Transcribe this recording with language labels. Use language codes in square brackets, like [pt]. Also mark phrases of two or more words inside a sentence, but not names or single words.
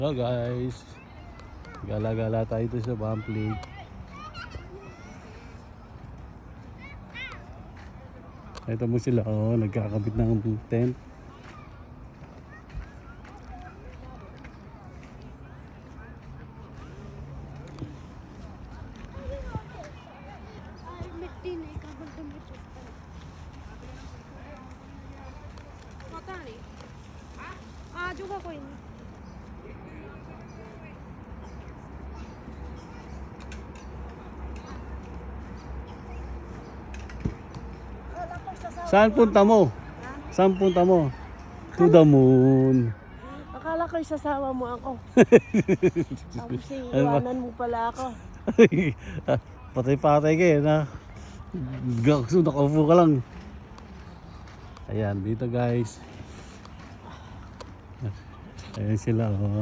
[en] Hello guys, [tl] gala-gala tayo dito sa Bamflig. Ito mo sila, oh, nagkakabit ng tent. [hi] पता नहीं आ जाऊंगा कोई नहीं। [tl] Saan punta mo? Saan punta mo? [en] To the moon. [tl] Akala ko isasama mo ako. Tapos iiwanan mo pala ako. Patay-patay ka na. Nakaupo ka lang. Ayan, dito guys. Ayan sila, oh.